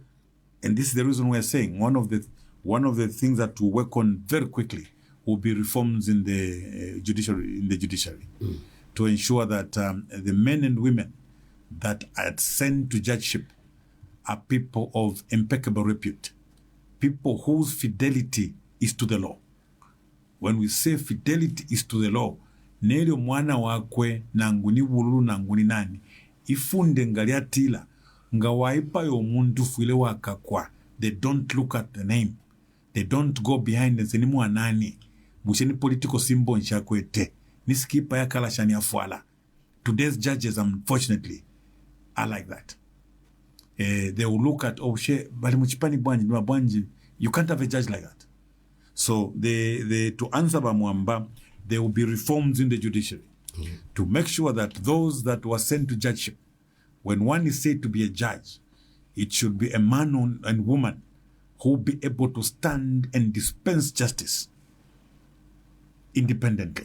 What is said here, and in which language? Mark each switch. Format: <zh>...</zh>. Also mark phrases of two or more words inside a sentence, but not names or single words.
<en>And this is the reason we're saying one of the things that we work on very quickly will be reforms in the judiciary, to ensure that the men and women that are sent to judgeship are people of impeccable repute, people whose fidelity is to the law. When we say fidelity is to the law,</en> <bem>nelio mwana wakwe nanguni bululu nanguni nani ifunde ngaliatila nga waipa yo muntu fuile wakakwa.</bem> <en>They don't look at the name. They don't go behind and say</en> <bem>ni mwanani busheni</bem> <en>political symbol</en> <bem>nchakwete niskipa ya kala shani afuala.</bem> <en>Today's judges, unfortunately, are like that. They will look at</en> <bem>bali muchipani bwanji.</bem> <en>You can't have a judge like that. So to answer Bamwamba, there will be reforms in the judiciary to make sure that those that were sent to judgeship, when one is said to be a judge, it should be a man and woman who will be able to stand and dispense justice independently.</en>